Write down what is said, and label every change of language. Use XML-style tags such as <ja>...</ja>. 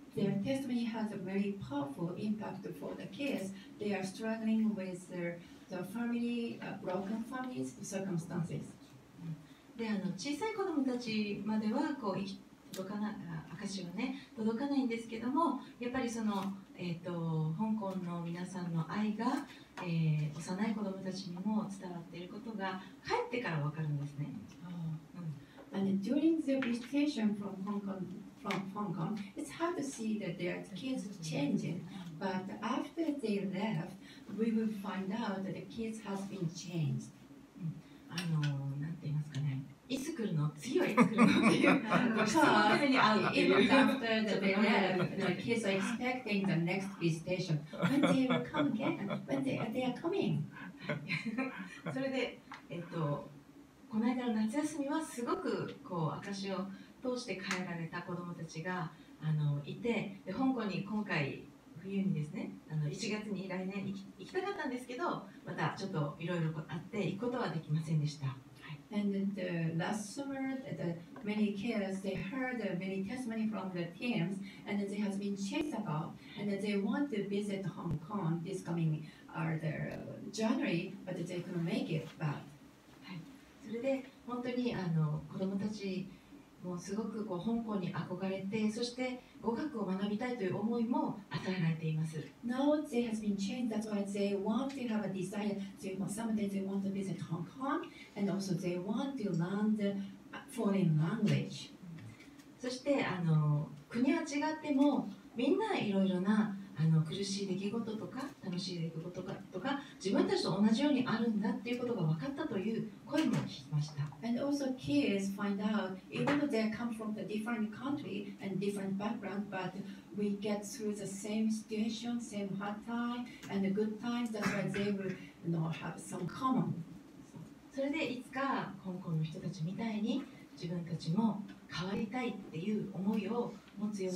<en>their testimony has a very powerful impact for the kids. They are struggling with the family, broken families circumstances.</en> <ja>で小さい子どもたちまでは証はね届かないんですけども、やっぱりその、香港の皆さんの愛が、幼い子どもたちにも伝わっていることが帰ってから分かるんですね。</ja> <en>And during the visitation from Hong Kong, it's hard to see that their kids changing. But after they left, we will find out that the kids has been changed.</en> <ja>なんて言いますかね。いつ来るの？次はいつ来るのっていう質問のために会うっていう。</ja> <en>Even after they left, the kids are expecting the next visitation. When they will come again, when they are coming.</en> <ja>それで、この間の夏休みはすごく証を通して変えられた子どもたちがいて、で香港に今回冬にですね、1月に来年行きたかったんですけど、またちょっといろいろあって行くことはできませんでした。</ja> <en>And the last summer, many kids they heard many testimony from the teams, and they has been changed about, and they want to visit Hong Kong this coming January, but they couldn't make it back.</en> <ja>それで本当に子どもたちもすごく香港に憧れて、そして語学を学びたいという思いも与えられています。</ja> <en>Now they has been changed. That's why they want to have a desire. Someday they want to visit Hong Kong, and also they want to learn the foreign language.</en> <ja>そして国は違ってもみんないろいろな苦しい出来事とか楽しい出来事とか自分たちと同じようにあるんだっていうことが分かったという声も聞きました。</ja> <en>And also kids find out even though they come from the different country and different background, but we get through the same situation, same hard time and the good times. That's why they will, have some common.</en> <ja>それでいつか香港の人たちみたいに自分たちも変わりたいっていう思いを持つよう</ja>